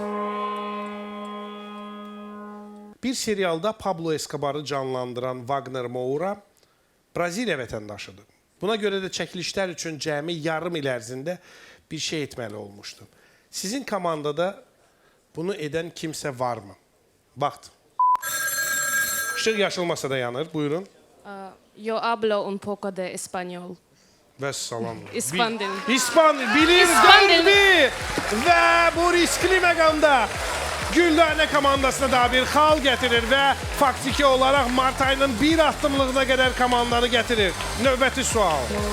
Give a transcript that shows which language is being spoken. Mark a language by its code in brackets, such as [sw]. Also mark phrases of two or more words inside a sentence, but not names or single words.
[az] Bir serialda Pablo Escobar'ı canlandıran Wagner Moura Braziliya vətəndaşıdır. Buna görə də çəkilişlər üçün cəmi yarım il ərzində bir şey etməli olmuşdu. Sizin komandada bunu edən kimsə varmı? Vaxt. İşıq yaşıl masada yanır. Buyurun. [es] Yo hablo un poco de español. [az] Və salam. İspan dili. İspan bilir qalbi və bu riskli məqamda Güldane komandasına da bir xal gətirir və faktiki olaraq Mart ayının bir addımlığına qədər komandanı gətirir. Növbəti sual.